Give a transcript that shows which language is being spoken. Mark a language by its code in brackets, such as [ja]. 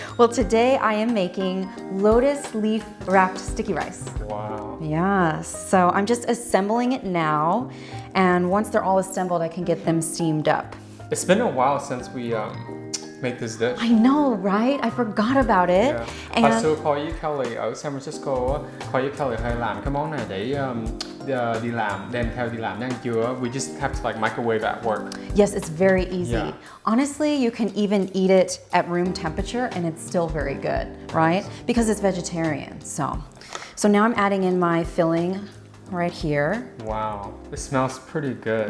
[en] Well, today I am making lotus leaf wrapped sticky rice. Wow. Yes, so I'm just assembling it now, and once they're all assembled, I can get them steamed up. It's been a while since we made this dish. I know, right? I forgot about it. Yeah. [vi] Hồi xưa Khôi với Kelly ở San Francisco á, Khôi với Kelly hay làm cái món này để đi làm, đem theo đi làm để ăn trưa. [en] We just have to like microwave at work. Yes, it's very easy. Yeah. Honestly, you can even eat it at room temperature and it's still very good, right? Because it's vegetarian. So now I'm adding in my filling right here. Wow, it smells pretty good.